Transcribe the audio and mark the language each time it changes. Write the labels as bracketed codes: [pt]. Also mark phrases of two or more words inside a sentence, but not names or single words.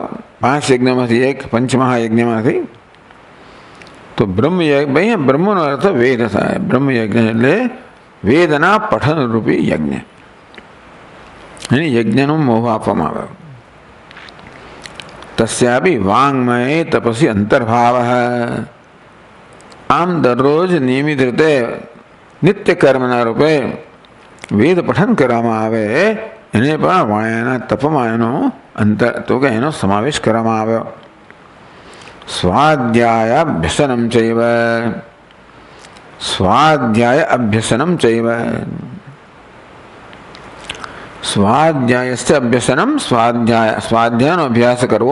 [gu] 5 યજ્ઞમાંથી એક, પંચમહાયજ્ઞમાંથી. તો બ્રહ્મયજ્ઞ, બ્રહ્મનો અર્થ વેદ થાય. બ્રહ્મયજ્ઞ એટલે વેદના પઠન રૂપી યજ્ઞ. એને યજ્ઞનો મોહ આપવામાં આવ્યો. [sa] तस्यापि वाङ्मये तपसि अंतर्भावः। [gu] આમ દરરોજ નિયમિત રીતે નિત્ય કર્મના રૂપે વેદ પઠન કરવામાં આવે એને પણ વાણિયાના તપમાં એનો અંતર તો કે એનો સમાવેશ કરવામાં આવ્યો। [sa] स्वाध्याय अभ्यसनम चैव, स्वाध्याय अभ्यसनम चैव, स्वाध्यायस्य अभ्यसनम, [gu] સ્વાધ્યાય સ્વાધ્યાયનો અભ્યાસ કરવો।